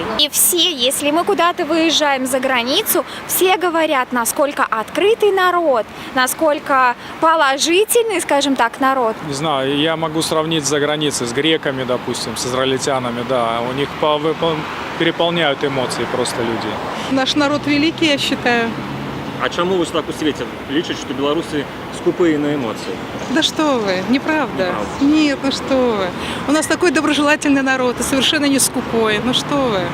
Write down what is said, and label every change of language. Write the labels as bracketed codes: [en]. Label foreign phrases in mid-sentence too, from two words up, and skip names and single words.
[ru] И все, если мы куда-то выезжаем за границу, все говорят, насколько открытый народ, насколько положительный, скажем так, народ. Не знаю, я могу сравнить за границей с греками, допустим, с израильтянами, да. У них переполняют эмоции просто люди. Наш народ великий, я считаю. [be] А чаму вось так у свеце лічаць, што беларусы скупыя на эмоцыі? [ru] Да что вы, неправда. Нет, ну что вы. У нас такой доброжелательный народ и совершенно не скупой. Ну что вы.